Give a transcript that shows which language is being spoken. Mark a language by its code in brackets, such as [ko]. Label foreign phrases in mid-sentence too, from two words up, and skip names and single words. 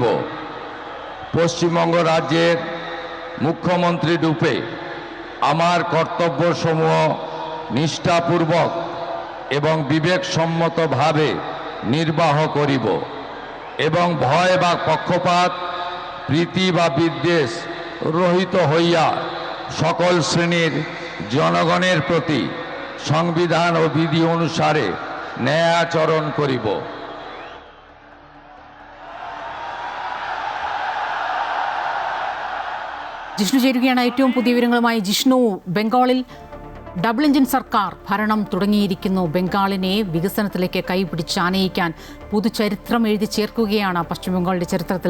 [bn] পশ্চিমবঙ্গ রাজ্যের মুখ্যমন্ত্রী রূপে আমার কর্তব্যসমূহ নিষ্ঠাপূর্বক এবং বিবেকসম্মতভাবে নির্বাহ করিব এবং ভয় বা পক্ষপাত প্রীতি বা বিদ্বেষ রহিত হইয়া সকল শ্রেণীর জনগণের প্রতি সংবিধান ও বিধি অনুসারে ন্যায়াচরণ করিব। [ml] ജിഷ്ണു ചേരുകയാണ്. ഏറ്റവും പുതിയ വിവരങ്ങളുമായി ജിഷ്ണു, ബംഗാളിൽ ഡബിൾ എഞ്ചിൻ സർക്കാർ ഭരണം തുടങ്ങിയിരിക്കുന്നു. ബംഗാളിനെ വികസനത്തിലേക്ക് കൈപിടിച്ചാനയിക്കാൻ പുതുചരിത്രം എഴുതി ചേർക്കുകയാണ് പശ്ചിമബംഗാളിന്റെ ചരിത്രത്തിൽ.